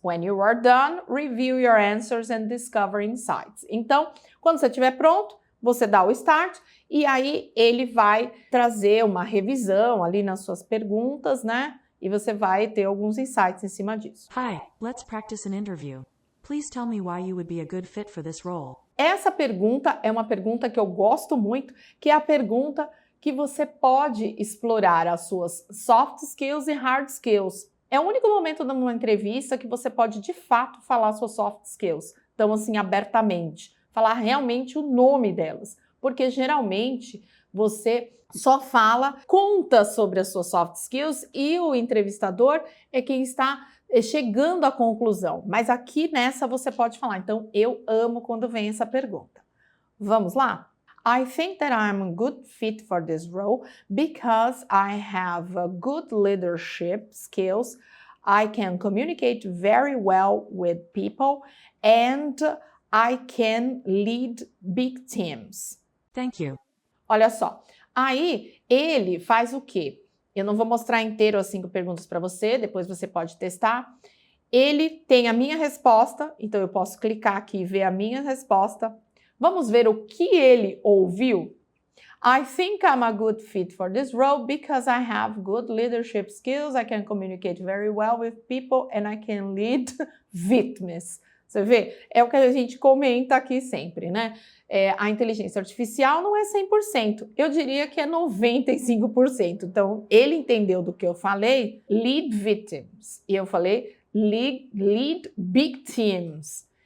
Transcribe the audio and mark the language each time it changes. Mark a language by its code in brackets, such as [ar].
[en] When you are done, review your answers and discover insights. [pt] Então, quando você estiver pronto, você dá o start e aí ele vai trazer uma revisão ali nas suas perguntas, né? E você vai ter alguns insights em cima disso. [en] Hi, let's practice an interview. Please tell me why you would be a good fit for this role. [pt] Essa pergunta é uma pergunta que eu gosto muito, que é a pergunta que você pode explorar as suas soft skills e hard skills. É o único momento numa entrevista que você pode, de fato, falar suas soft skills. Então, assim, abertamente. Falar realmente o nome delas. Porque, geralmente, você só conta sobre as suas soft skills e o entrevistador é quem está chegando à conclusão. Mas aqui nessa você pode falar. Então, eu amo quando vem essa pergunta. Vamos lá? [en] I think that I'm a good fit for this role because I have good leadership skills. I can communicate very well with people and I can lead big teams. Thank you. [pt] Olha só, Aí ele faz o quê? Eu não vou mostrar inteiro as 5 perguntas para você, depois você pode testar. Ele tem a minha resposta, então eu posso clicar aqui e ver a minha resposta. Vamos ver o que ele ouviu? [en] I think I'm a good fit for this role because I have good leadership skills, I can communicate very well with people and I can lead victims. [pt] Você vê? É o que a gente comenta aqui sempre, né? A inteligência artificial não é 100%, eu diria que é 95%. Então, ele entendeu do que eu falei, [en] lead victims, [pt] e eu falei [en] lead big teams.